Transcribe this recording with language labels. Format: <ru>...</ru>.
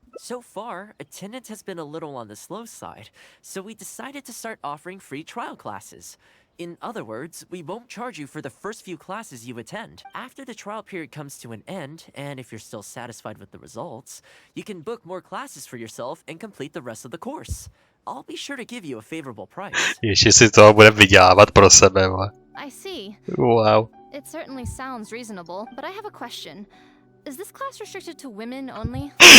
<en>So far, attendance has been a little on the slow side, so we decided to start offering free trial classes. In other words, we won't charge you for the first few classes you attend. After the trial period comes to an end, and if you're still satisfied with the results, you can book more classes for yourself and complete the rest of the course. I'll be sure to give you a favorable price.</en> <cs>Ještě si toho bude vydělávat pro sebe, vole.</cs> <en>I see. Wow. It certainly sounds reasonable, but I have a question. Is this class restricted to women only?</en>